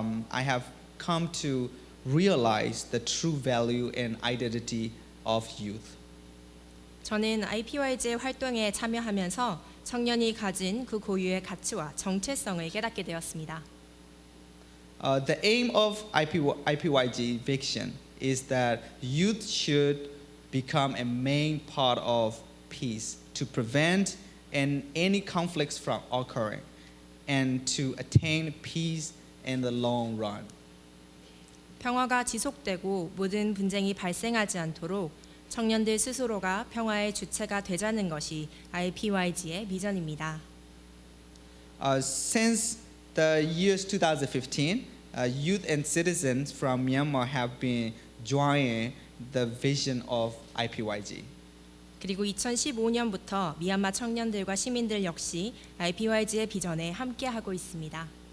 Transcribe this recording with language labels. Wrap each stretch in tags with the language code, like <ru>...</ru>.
<en>I have come to realize the true value and identity of youth.</en> <ko>저는 IPYG의 활동에 참여하면서 청년이 가진 그 고유의 가치와 정체성을 깨닫게 되었습니다.</ko> <en>The aim of IPYG Vision is that youth should become a main part of peace to prevent any conflicts from occurring and to attain peace in the long run.</en> <ko>평화가 지속되고 모든 분쟁이 발생하지 않도록 청년들 스스로가 평화의 주체가 되자는 것이 IPYG의 비전입니다.</ko> <en>Since the years 2015, youth and citizens from Myanmar have been joining the vision of IPYG.</en> <ko>그리고 2015년부터 미얀마 청년들과 시민들 역시 IPYG의 비전에 함께하고 있습니다.</ko>